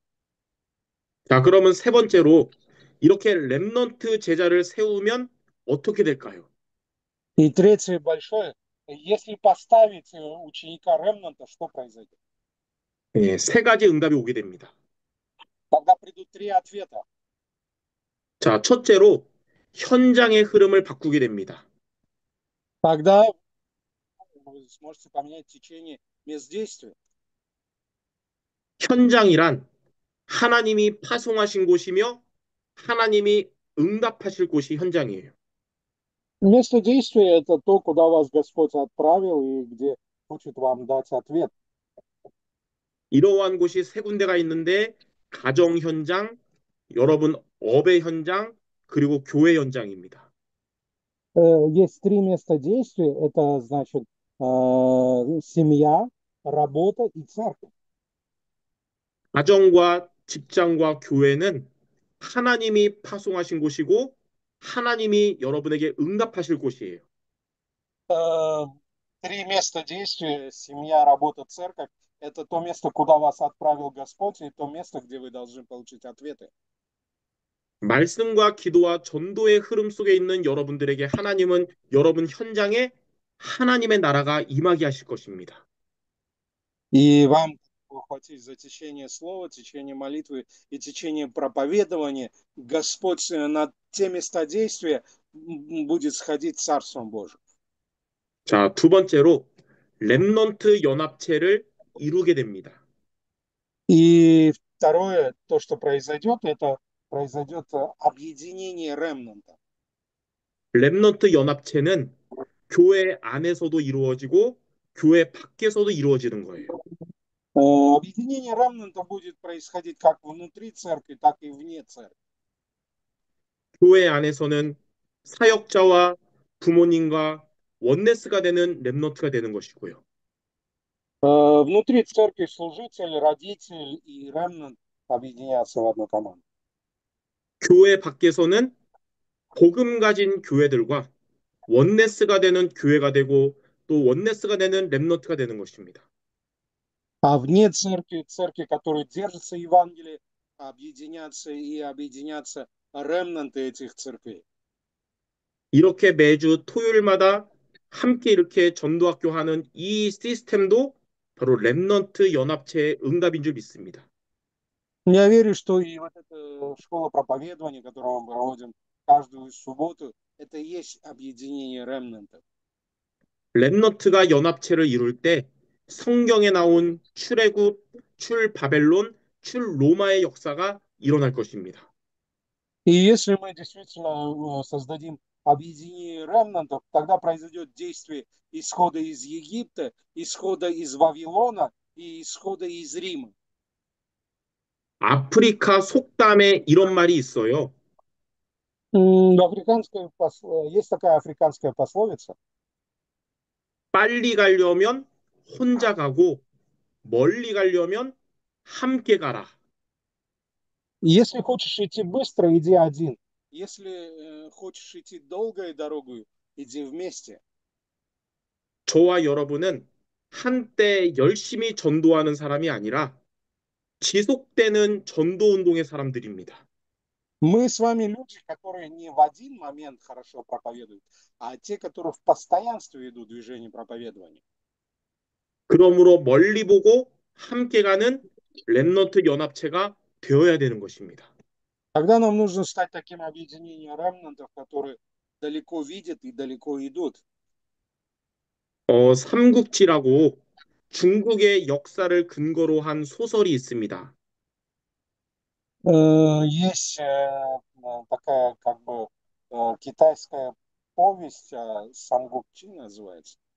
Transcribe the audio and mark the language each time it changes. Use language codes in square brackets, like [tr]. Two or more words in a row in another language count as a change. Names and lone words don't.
[ko] 자, 그러면 세 번째로 이렇게 렘넌트 제자를 세우면 어떻게 될까요? [ru] И третье большое, если поставить ученика ремнанта, что произойдет? [ko] 네, 세 가지 응답이 오게 됩니다. [ru] Тогда придут три ответа. [ko] 자, 첫째로 현장의 흐름을 바꾸게 됩니다. [ru] Тогда вы сможете поменять течение мест действия. [ko] 현장이란 하나님이 파송하신 곳이며 하나님이 응답하실 곳이 현장이에요. [ru] Место действия– это то, куда вас Господь отправил и где хочет вам дать ответ. [ko] 이러한 곳이 세 군데가 있는데 가정 현장, 여러분 업의 현장, 그리고 교회 현장입니다. [ru] Есть три места действия. Это значит семья, работа и церковь. [ko] 가정과 직장과 교회는 하나님이 파송하신 곳이고 하나님이 여러분에게 응답하실 곳이에요. [ru] Три места действия, семья, работа, церковь, это то место, куда вас отправил Господь, и то место, где вы должны получить ответы. [ko] 말씀과 기도와 전도의 흐름 속에 있는 여러분들에게 하나님은 여러분 현장에 하나님의 나라가 임하게 하실 것입니다. [ru] И вам ухватить за течение слова, течение молитвы и течение проповедования, Господь на те места действия будет сходить Царством Божьим. [ko] 자, 두 번째로 렘넌트 연합체를 이루게 됩니다. [ru] И второе, то, что произойдет, это произойдет объединение ремнанта. [ko] 렘넌트 연합체는 교회 안에서도 이루어지고 교회 밖에서도 이루어지는 거예요. [ru] Объединение ремнанта будет происходить как внутри церкви, так и вне церкви. [ko] 교회 안에서는 사역자와 부모님과 원네스가 되는 렘넌트가 되는 것이고요. [ru] Внутри церкви служитель, родитель и ремнант объединятся в одну команду. [ko] 교회 밖에서는 복음 가진 교회들과 원네스가 되는 교회가 되고 또 원네스가 되는 렘넌트가 되는 것입니다. [ru] А вне церкви, церкви, которые держатся Евангелия, объединятся ремнанты этих церквей. [ko] 이렇게 매주 토요일마다 함께 이렇게 전도학교 하는 이 시스템도 바로 렘넌트 연합체의 응답인 줄 믿습니다. [ru] Я верю, что и вот эта школа проповедования, которую мы проводим каждую субботу, это и есть объединение ремнантов. [ko] 렘넌트가 연합체를 이룰 때 성경에 나온 출애굽, 출 바벨론, 출 로마의 역사가 일어날 것입니다. [ru] И если мы действительно создадим объединение ремнантов, тогда произойдет действие исхода из Египта, исхода из Вавилона и исхода из Рима. [ko] 아프리카 속담에 이런 말이 있어요. [ru] Есть такая африканская пословица. [ko] 빨리 가려면 혼자 가고 멀리 가려면 함께 가라. [ru] Если хочешь идти быстро, иди один. Если хочешь идти долгой дорогой, иди вместе. [ko] 저와 여러분은 한때 열심히 전도하는 사람이 아니라 지속되는 전도 운동의 사람들입니다. [ru] Мы с вами люди, которые не в один момент хорошо проповедуют, а те, которые в постоянстве идут движение проповедования. [ko] 그러므로 멀리 보고 함께 가는 렘넌트 연합체가 되어야 되는 것입니다. [ru] Тогда нам нужно стать таким объединением ремнантов, которые далеко видят и далеко идут. [ko] 삼국지라고 중국의 역사를 근거로 한 소설이 있습니다. [ru] Есть такая как бы китайская повесть, Сангукчи называется.